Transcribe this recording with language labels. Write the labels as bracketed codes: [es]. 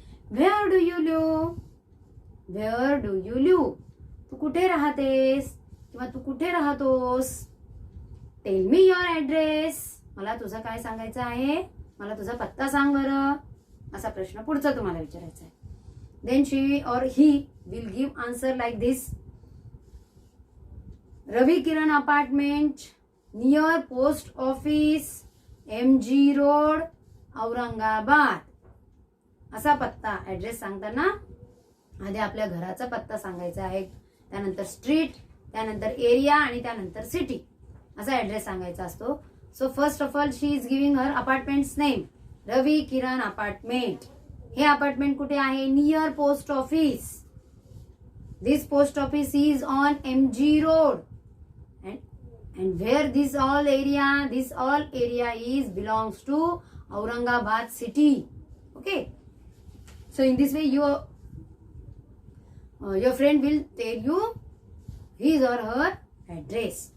[en] Where do you live. Where do you live. [mr] तू कुठे राहतेस किंवा तू कुठे राहतोस. [en] Tell me your address. [mr] मला तुझं काय सांगायचं आहे, मला तुझा पत्ता सांग बरं. असा प्रश्न पुढचा तुम्हाला विचारायचा आहे. [en] Then she or he will give answer like this. Ravi Kiran apartment near post office, MG road, Aurangabad. [mr] असा पत्ता, ऍड्रेस सांगताना आधी आपल्या घराचा पत्ता सांगायचा आहे, त्यानंतर स्ट्रीट, त्यानंतर एरिया आणि त्यानंतर सिटी, असा ऍड्रेस सांगायचा असतो. [en] So first of all she is giving her apartment's name. Ravi Kiran apartment. [mr] हे अपार्टमेंट कुठे आहे? [en] Near post office. This post office is on MG road. And where this all area is belongs to Aurangabad city. Okay, so in this way your friend will tell you his or her address.